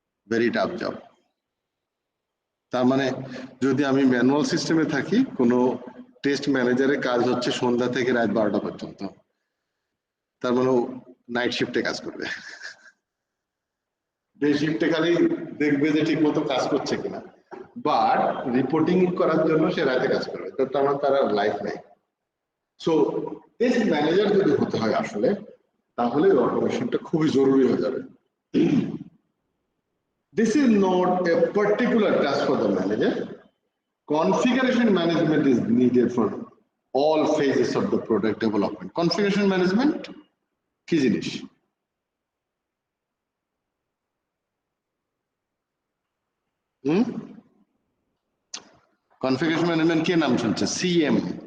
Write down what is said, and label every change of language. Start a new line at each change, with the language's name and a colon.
English: Very tough job.
Bangla: তার মানে যদি আমি ম্যানুয়াল সিস্টেমে থাকি, কোনো টেস্ট ম্যানেজারের কাজ হচ্ছে সন্ধ্যা থেকে রাত 12টা পর্যন্ত, তার মানে নাইট শিফটে কাজ করবে, ডে শিফটে খালি দেখবে যে ঠিক মতো কাজ করছে কিনা, বাট রিপোর্টিং করার জন্য সে রাতে কাজ করবে, তো তার মানে তার লাইফ নাই। সো টেস্ট ম্যানেজার যদি হতে হয় আসলে, তাহলে অটোমেশনটা খুবই জরুরি হয়ে যাবে।
English: This is not a particular task for the manager. Configuration management is needed for all phases of the product development.
Bangla: Configuration management কি জিনিস? কনফিগারেশন ম্যানেজমেন্ট কে নাম শুনছে? সিএম।